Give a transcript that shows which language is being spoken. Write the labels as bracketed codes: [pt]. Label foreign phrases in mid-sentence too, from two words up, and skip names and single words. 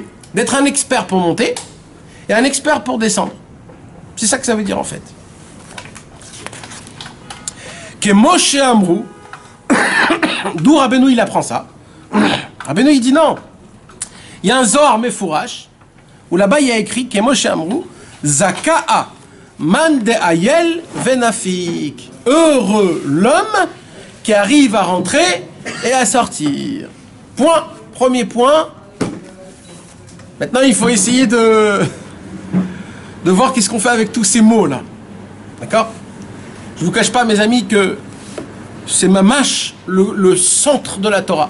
[fr] D'être un expert pour monter, et un expert pour descendre. C'est ça que ça veut dire en fait. Que Moshe Amrou, d'où Rabbeinu il apprend ça. Rabbeinu il dit non. Il y a un [he] זוהר מפורש, [fr] où là-bas il y a écrit que Moshe Amrou, [arc] זכאה מאן דעאל ונפיק. [fr] Heureux l'homme qui arrive à rentrer et à sortir. Point. Premier point. Maintenant il faut essayer de voir qu'est-ce qu'on fait avec tous ces mots là. D'accord? Je ne vous cache pas, mes amis, que c'est mamash le centre de la Torah.